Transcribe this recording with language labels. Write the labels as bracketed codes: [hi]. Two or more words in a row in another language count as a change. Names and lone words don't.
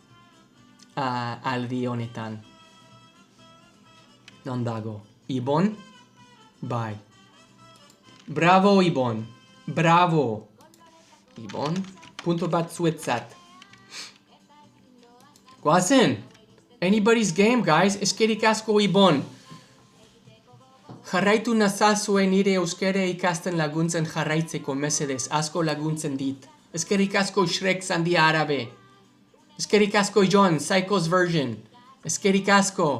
[eu] Aldi honetan. Non dago. Ibon? Bai. Bravo, Ibon. Bravo. Ibon? Punto bat zuetzat. Guazen! [en] Anybody's game, guys. [eu] Eskerik asko Ibon. Jarraitu nazazue nire euskera ikasten laguntzen jarraitzeko mesedez. Asko laguntzen dit. Eskerik asko Shrek Zandi Arabe. Eskerik asko John, Psycho's Version. Eskerik asko.